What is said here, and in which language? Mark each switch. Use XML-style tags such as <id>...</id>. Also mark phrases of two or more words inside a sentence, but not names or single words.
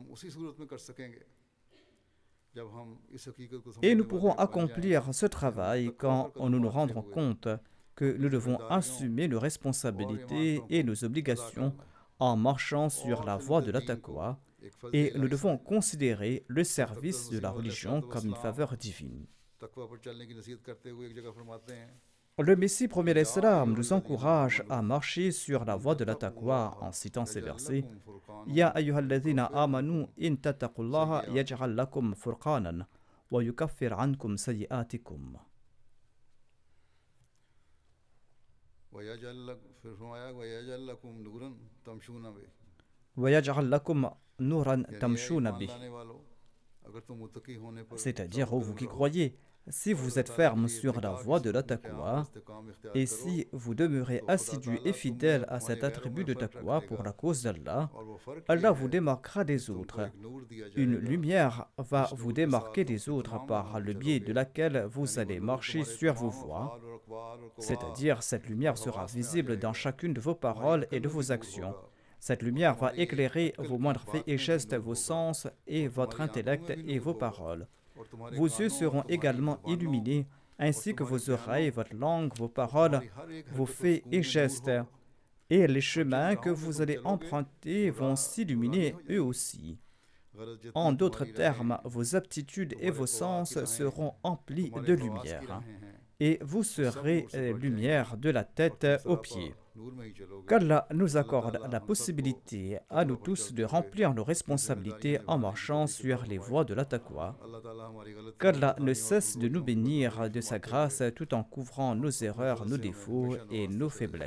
<fr>Et nous pourrons accomplir ce travail quand nous nous rendrons compte que nous devons assumer nos responsabilités et nos obligations en marchant sur la voie de la taqwa, et nous devons considérer le service de la religion comme une faveur divine. Le Messie premier l'Islam nous encourage à marcher sur la voie de la taqwa en citant ces versets.</fr> <ar>يا أيها الذين آمنوا إن تتقوا الله يجعل لكم فرقانا ويكفر عنكم سيئاتكم.</ar> <ur>پھر فرمایا</ur> <ar>ويجعل لكم نورا تمشون به وَيَجْعَلْ لَكُمْ نُورًا</ar> <ur>یعنی اے</ur> <ar>تَمْشُونَ</ar> <ur>ईमान</ur> <ar>بِهِ.</ar> <ur>لانے والوں اگر تم متقی ہونے پر</ur> <fr>C'est-à-dire,</fr> <ur>सब्र</ur> <fr>ô vous</fr> <ur>करते</ur> <fr>qui</fr> <ur>रहो</ur> <fr>croyez, si</fr> <ur>और</ur> <fr>vous</fr> <ur>अल्लाह</ur> <fr>êtes</fr> <ur>تعالیٰ کے</ur> <fr>ferme</fr> <ur>लिए</ur> <fr>sur la</fr> <ur>اتباع کی</ur> <fr>voie de la</fr> <ur>صورت میں قیام</ur> <fr>taqwa,</fr> <ur>استقام اختیار</ur> <fr>et</fr> <ur>करो</ur> <fr>si vous demeurez</fr> <ur>تو خدا</ur> <fr>assidu</fr> <ur>ताला</ur> <fr>et</fr> <ur>تم میں</ur> <fr>fidèle</fr> <ur>और</ur> <fr>à</fr> <ur>तुम्हारे</ur> <fr>cet</fr> <ur>غیروں میں</ur> <fr>attribut de</fr> <ur>فرق رکھ</ur> <fr>taqwa pour</fr> <ur>देगा</ur> <fr>la cause d'Allah,</fr> <ur>اور وہ فرق یہ</ur> <fr>Allah vous</fr> <ur>है</ur> <fr>démarquera</fr> <ur>कि</ur> <fr>des</fr> <ur>तुमको</ur> <fr>autres.</fr> <ur>ایک نور دیا</ur> <fr>Une</fr> <ur>जाएगा</ur> <fr>lumière va</fr> <ur>जिस</ur> <fr>vous</fr> <ur>نور کے ساتھ</ur> <fr>démarquer</fr> <ur>तुम</ur> <fr>des</fr> <ur>अपने</ur> <fr>autres</fr> <ur>तमाम</ur> <fr>par</fr> <ur>معاملوں میں</ur> <fr>le biais de</fr> <ur>चलोगे</ur> <fr>laquelle vous</fr> <ur>یعنی وہ</ur> <fr>allez</fr> <ur>नूर</ur> <fr>marcher</fr> <ur>तुम्हारे</ur> <fr>sur vos</fr> <ur>तमाम</ur> <fr>voies.</fr> <ur>افعال اور اقوال اور قویٰ</ur> <fr>C'est-à-dire, cette lumière</fr> <ur>और</ur> <fr>sera</fr> <ur>حواس میں آ</ur> <fr>visible dans</fr> <ur>जाएगा</ur> <fr>chacune de vos</fr> <ur>तुम्हारी</ur> <fr>paroles et</fr> <ur>अक्ल</ur> <fr>de</fr> <ur>میں بھی</ur> <fr>vos</fr> <ur>नूर</ur> <fr>actions.</fr> <ur>होगा</ur> <fr>Cette</fr> <ur>और</ur> <fr>lumière va</fr> <ur>तुम्हारी</ur> <fr>éclairer</fr> <ur>अक्ल</ur> <fr>vos</fr> <ur>की</ur> <fr>moindres faits</fr> <ur>बात</ur> <fr>et</fr> <ur>میں بھی</ur> <fr>gestes,</fr> <ur>नूर</ur> <fr>vos</fr> <ur>होगा</ur> <fr>sens et</fr> <ur>और</ur> <fr>votre</fr> <ur>تمہاری آنکھوں میں</ur> <fr>intellect</fr> <ur>भी</ur> <fr>et</fr> <ur>नूर</ur> <fr>vos</fr> <ur>होगा</ur> <fr>paroles.</fr> <ur>اور تمہارے</ur> <fr>Vos yeux</fr> <ur>کانوں اور</ur> <fr>seront</fr> <ur>तुम्हारी</ur> <fr>également</fr> <ur>ज़ुबानों</ur> <fr>illuminés,</fr> <ur>और</ur> <fr>ainsi que</fr> <ur>तुम्हारे</ur> <fr>vos</fr> <ur>बयानों</ur> <fr>oreilles, votre langue, vos</fr> <ur>और</ur> <fr>paroles,</fr> <ur>تمہاری ہر ایک</ur> <fr>vos</fr> <ur>حرکت و</ur> <fr>faits</fr> <ur>सुकून</ur> <fr>et</fr> <ur>میں نور</ur> <fr>gestes.</fr> <ur>होगा</ur> <fr>Et les</fr> <ur>اور جن</ur> <fr>chemins que</fr> <ur>راہوں میں</ur> <fr>vous</fr> <ur>तुम</ur> <fr>allez</fr> <ur>चलोगे</ur> <fr>emprunter</fr> <ur>वो</ur> <fr>vont</fr> <ur>راہ برانی</ur> <fr>s'illuminer</fr> <ur>हो</ur> <fr>eux</fr> <ur>जाएगी</ur> <fr>aussi.</fr> <ur>गरज</ur> <fr>En</fr> <ur>जितनी</ur> <fr>d'autres</fr> <ur>تمہاری راہیں</ur> <fr>termes, vos aptitudes et</fr> <ur>तुम्हारे</ur> <fr>vos</fr> <ur>قویٰ کی</ur> <fr>sens</fr> <ur>राहें</ur> <fr>seront emplis</fr> <ur>तुम्हारे</ur> <fr>de</fr> <ur>حواس کی</ur> <fr>lumière.</fr> <ur>راہیں ہیں</ur> <fr>Et vous</fr> <ur>وہ سب</ur> <fr>serez</fr> <ur>نور سے بھر جائیں گی</ur> <fr>lumière de la</fr> <ur>और</ur> <fr>tête</fr> <ur>तुम</ur> <fr>aux</fr> <ur>सरापा</ur> <fr>pieds.</fr> <ur>نور میں ہی چلو گے</ur> <fr>Qu'Allah nous</fr> <ur>अल्लाह</ur> <fr>accorde</fr> <ur>ताला</ur> <fr>la</fr> <ur>ہم سب کو</ur> <fr>possibilité à nous</fr> <ur>تقویٰ پر</ur> <fr>tous de</fr> <ur>چلتے ہوئے</ur> <fr>remplir nos</fr> <ur>अपनी</ur> <fr>responsabilités</fr> <ur>जिम्मेदारियां</ur> <fr>en</fr> <ur>نبھانے کی</ur> <fr>marchant</fr> <ur>توفیق عطا</ur> <fr>sur les</fr> <ur>फरमाए</ur> <fr>voies de la taqwa.</fr> <ur>اللہ تعالیٰ ہماری غلطیوں</ur> <fr>Qu'Allah ne</fr> <ur>کوتاہیوں اور</ur> <fr>cesse de nous</fr> <ur>کمزوریوں کو</ur> <fr>bénir</fr> <ur>दरगुजर</ur> <fr>de sa</fr> <ur>फरमाते</ur> <fr>grâce</fr> <ur>हुए</ur> <fr>tout en couvrant nos</fr> <ur>अपने</ur> <fr>erreurs,</fr> <ur>फजल</ur> <fr>nos</fr> <ur>سے ہمیں</ur> <fr>défauts</fr> <ur>हमेशा</ur> <fr>et nos</fr> <ur>نوازتے رہے</ur>